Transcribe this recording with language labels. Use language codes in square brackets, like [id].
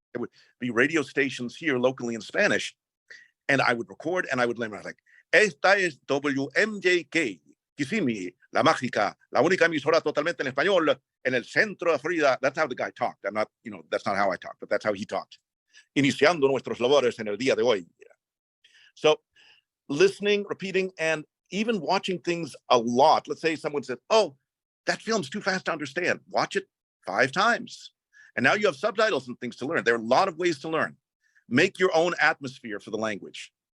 [en] There would be radio stations here locally in Spanish, and I would record and I would learn. I was like, [es] esta es WMJK, Kissimmee, La Mágica, la única emisora totalmente en español en el centro de Florida. [en] That's how the guy talked. I'm not, that's not how I talk, but that's how he talked. [es] Iniciando nuestros labores en el día de hoy. [en] So listening, repeating, and even watching things a lot. Let's say someone said, oh, that film's too fast to understand. Watch it 5 times. And now you have subtitles and things to learn. There are a lot of ways to learn. Make your own atmosphere for the language.